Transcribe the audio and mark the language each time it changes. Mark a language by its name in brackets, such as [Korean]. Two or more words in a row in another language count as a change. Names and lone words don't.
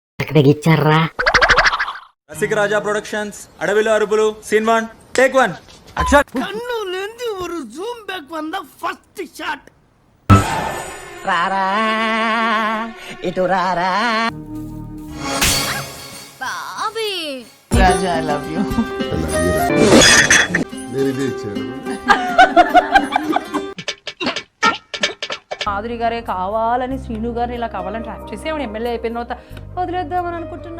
[Telugu] నాకు తెగిచ్చారా. రసిక రాజా ప్రొడక్షన్స్ అడవిలో అరుపులు [English] scene 1 take 1 action. [Tamil] கண்ணுலேந்து ஒரு [English] zoom back [Tamil] வந்த [English] first shot. [Telugu] రారా ఇటు రారా బాబీ [English] Raja I love you. [Telugu] మాధురి గారే కావాలని శ్రీను గారిని ఇలా కావాలని ట్రాప్ చేసి ఆవిడ ఎమ్మెల్యే అయిపోయిన తర్వాత వదిలేద్దామని అనుకుంటున్నా.